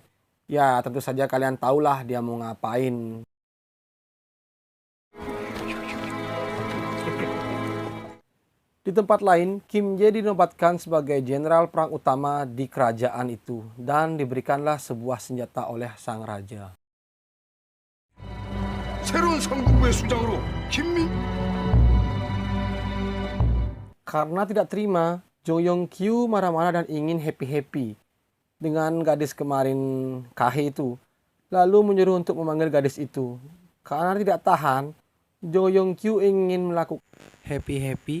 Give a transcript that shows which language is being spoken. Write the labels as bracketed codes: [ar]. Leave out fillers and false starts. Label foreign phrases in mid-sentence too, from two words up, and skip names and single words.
[id] Ya, tentu saja kalian tahulah dia mau ngapain. Di tempat lain, Kim Jae dinobatkan sebagai jenderal perang utama di kerajaan itu dan diberikanlah sebuah senjata oleh sang raja. [ko] 새로운 삼국부의 수장으로 김민. [id] Karena tidak terima, Jo Yong Kyu marah-marah dan ingin happy-happy dengan gadis kemarin Kahe itu. Lalu menyuruh untuk memanggil gadis itu. Karena tidak tahan, Jo Yong Kyu ingin melakukan happy-happy.